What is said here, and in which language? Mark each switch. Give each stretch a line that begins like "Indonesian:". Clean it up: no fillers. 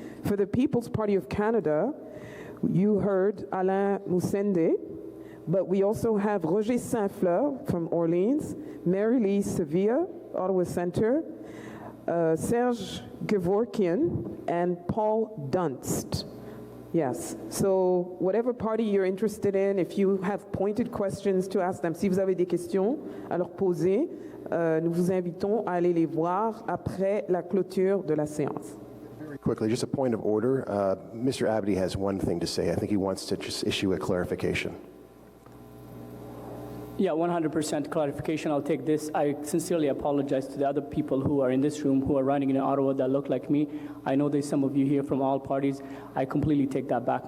English: For the People's Party of Canada, you heard Alain Moussende, but we also have Roger Saint-Fleur from Orleans, Mary-Lise Sevilla, Ottawa Centre, Serge Gevorkian, and Paul Dunst. Yes, so whatever party you're interested in, if you have pointed questions to ask them,
French: si vous avez des questions à leur poser, nous vous invitons à aller les voir après la clôture de la séance.
English: Very quickly, just a point of order. Mr. Abdi has one thing to say. I think he wants to just issue a clarification. Yeah, 100% clarification. I'll take this. I sincerely apologize to the other people who are in this room who are running in Ottawa that look like me. I know there's some of you here from all parties. I completely take that back.